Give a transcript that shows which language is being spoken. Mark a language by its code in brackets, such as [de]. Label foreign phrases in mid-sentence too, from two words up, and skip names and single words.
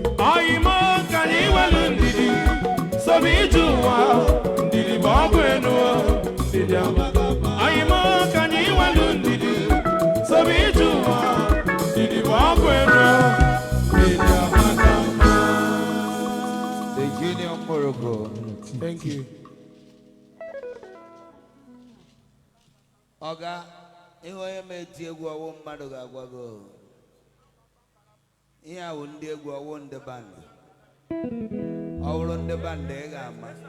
[ig] Oyi mo ka anyị welu ndidi, sobe ije ụwa, ndidi bụ ọgwụ enu, ndidi amaka mma. Oyi mo ka anyị welu ndidi, sobe ije ụwa, ndidi bụ ọgwụ enu, ndidi amaka mma. [en] The Junior Morocco. Thank you. [ig] Ọga, ihe onye ma eti egwu ọwụ mmadụ ga-agwa gị o. Ihe a wụ ndị egwu, ọwụ ndị band. Ọ wụrụ ndị band, ị ga-ama.